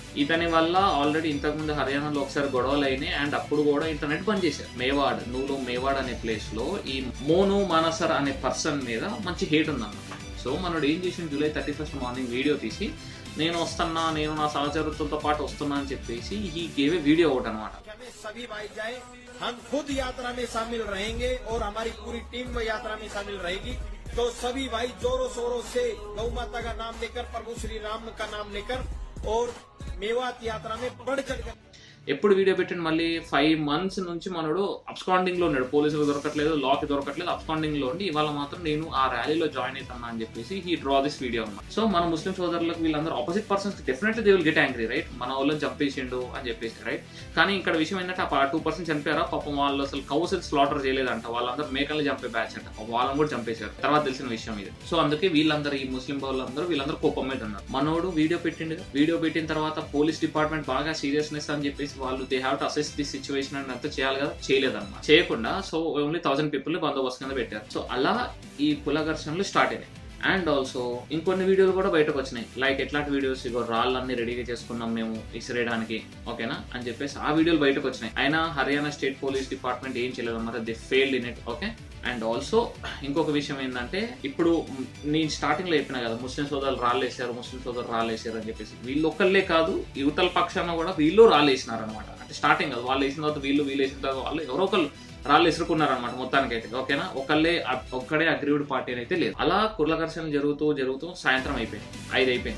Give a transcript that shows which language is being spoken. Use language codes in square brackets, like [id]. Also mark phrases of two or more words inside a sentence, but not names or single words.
[te] ఇతని వల్ల ఆల్రెడీ ఇంతకుముందు హర్యానాలో ఒకసారి గొడవలు అయినాయి. అండ్ అప్పుడు కూడా ఇంటర్నెట్ బంద్ చేశారు. మేవాడ్ అనే ప్లేస్ లో ఈ మోను మనోసర్ అనే పర్సన్ మీద మంచి హేట్ ఉందన్నమాట. సో మనోడు ఏం చేసిండు, జూలై 31st మార్నింగ్ వీడియో తీసి నేను నా సహచరులతో పాటు వస్తున్నా అని చెప్పేసి ఈ [en] gave a video out [te] అనమాట. [hi] हम खुद यात्रा में शामिल रहेंगे और हमारी पूरी टीम में यात्रा में शामिल रहेगी. तो सभी भाई जोरों शोरों से गौ माता का नाम लेकर, प्रभु श्री राम का नाम लेकर और मेवात यात्रा में बढ़ चढ़कर. [te] ఎప్పుడు వీడియో పెట్టిండు, మళ్ళీ 5 months నుంచి మనోడు అబ్స్కాండింగ్ లో ఉన్నాడు. పోలీసులు దొరకట్లేదు, లాకి దొరకట్లేదు, అబ్స్కాండింగ్ లో ఉండి ఇవాళ మాత్రం నేను ఆ ర్యాలీలో జాయిన్ అవుతున్నా అని చెప్పేసి [en] he draw this video [te] అనమాట. సో మన ముస్లిం సోదరులకు వీళ్ళందరూ [en] opposite persons definitely they will get angry, right, [te] మన వాళ్ళని చంపేసిండు అని చెప్పేసి, రైట్. కానీ ఇక్కడ విషయం ఏంటంటే ఆ 2% చనిపోయారా పాపం, వాళ్ళు అసలు [en] cow slaughter [te] చేయలేదంట, వాళ్ళందరూ మేకల్ని చంపే బ్యాచ్ అంట, వాళ్ళని కూడా చంపేశారు. తర్వాత తెలిసిన విషయం ఇది. సో అందుకే వీళ్ళందరూ, ఈ ముస్లిం వీళ్ళందరూ కోపం మీద ఉన్నారు. మనోడు వీడియో పెట్టిన తర్వాత [en] police department [te] బాగా సీరియస్నెస్ అని చెప్పేసి వాళ్ళు [en] they have to assess the situation [te] అని అంతా చేయాలి కదా, చేయలేదన్నమాట. చేయకుండా [en] so only 1000 people [te] ని బందోబస్తు కింద పెట్టారు. సో అలా ఈ కుల ఘర్షణలు స్టార్ట్ అయినాయి. [en] and also [te] ఇంకొన్ని వీడియోలు కూడా బయటకు వచ్చినాయి. లైక్ ఎట్లాంటి వీడియోస్, ఇగో రాళ్ళన్నీ రెడీగా చేసుకున్నాం మేము ఇసిరేయడానికి, ఓకేనా అని చెప్పేసి ఆ వీడియోలు బయటకు వచ్చినాయి. అయినా హర్యానా [en] state police department [te] ఏం చేయలేదు అన్నమాట, [en] They failed in it. okay, and also [te] ఇంకొక విషయం ఏంటంటే, ఇప్పుడు నేను స్టార్టింగ్ లో చెప్పినా కదా, ముస్లిం సోదరులు రాళ్ళేసారు అని చెప్పేసి. వీళ్ళు ఒక్కళ్ళే కాదు, యువతల పక్షాన కూడా వీళ్ళు రాళ్ళేసినారు అనమాట. స్టార్టింగ్ కదా, వాళ్ళు వేసిన తర్వాత వీళ్ళు వేసిన తర్వాత వాళ్ళు ఎవరో ఒకళ్ళు రాళ్ళు ఇసురుకున్నారనమాట మొత్తానికి అయితే. ఓకేనా, ఒక్కడే [en] aggrieved party [te] అయితే లేదు. అలా కుర్ల ఘర్షణ జరుగుతూ సాయంత్రం అయిపోయింది, 5 అయిపోయింది.